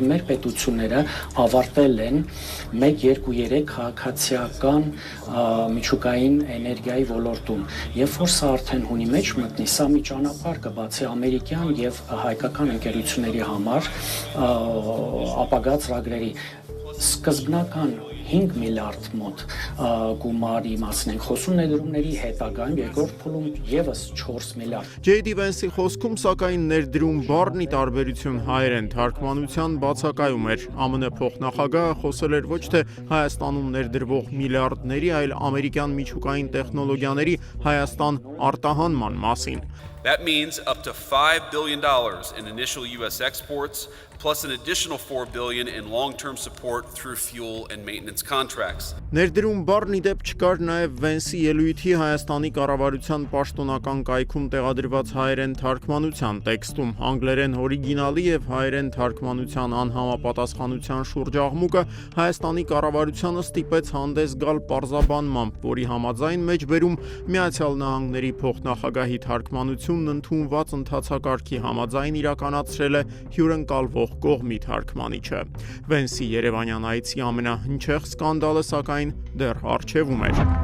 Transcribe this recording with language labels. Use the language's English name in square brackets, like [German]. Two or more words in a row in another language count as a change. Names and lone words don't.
[Armenian] Մեր պետությունները ավարտել են 1-2-3 քաղաքացիական միջուկային էներգիայի ոլորտում, երբ որ սա արդեն հունի մեջ մտնի, սա մի ճանապարհ կբացի ամերիկյան եւ հայկական ընկերությունների համար ապագա ծրագրերի սկզբնական 5 միլիարդ մոտ գումարի մասին ենք խոսում, ներդրումների հետագայում երկրորդ փուլում եւս 4 միլիարդ։ Ջեյդի Վենսի խոսքում, սակայն, ներդրում բառն ի տարբերություն հայերեն թարգմանության բացակայում էր։ ԱՄՆ փոխնախագահը խոսել էր ոչ թե Հայաստանում ներդրվող միլիարդների, այլ ամերիկյան միջուկային տեխնոլոգիաների Հայաստան արտահանման մասին։ [English] That means up to $5 billion in initial U.S. exports, plus an additional $4 billion in long-term support through fuel and maintenance contracts. [Armenian] Ներդրում բառն ի դեպ չկար նաև Վենսի ելույթի Հայաստանի կառավարության պաշտոնական կայքում տեղադրված հայերեն թարգմանության տեքստում։ Անգլերեն օրիգինալի և հայերեն թարգմանության անհամապատասխանության շուրջ աղմուկը Հայաստանի կառավարությանը ստիպեց հանդես գալ պարզաբանմամբ, որի համաձայն մեջբերում Միացյալ Նահանգների փոխնախագահի թարգմանությունն ընդունված ընթացակարգի համաձայն իրականացրել է հյուրընկալվող կողմի թարգմանիչը։ Վենսի երևանյան այցի ամենահնչեղ սկանդալը, սակայն, դեռ առջևում էր։